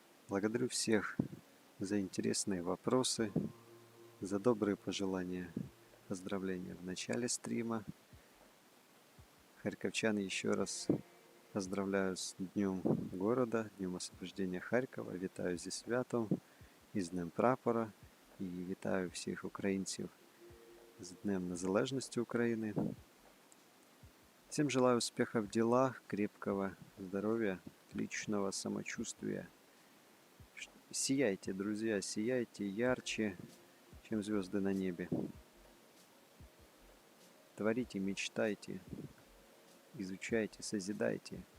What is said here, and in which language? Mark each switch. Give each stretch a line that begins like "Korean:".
Russian: Благодарю всех за интересные вопросы, за добрые пожелания, поздравления в начале стрима. Харьковчан еще раз поздравляю з Днем города, Днем освобождения Харкова.
Ukrainian: Вітаю зі святом і з Днем Прапора. І вітаю всіх українців з Днем Незалежності України.
Russian: Всем желаю успеха в делах, крепкого здоровья, отличного самочувствия. Сияйте, друзья, сияйте ярче, чем звезды на небе. Творите, мечтайте, изучайте, созидайте.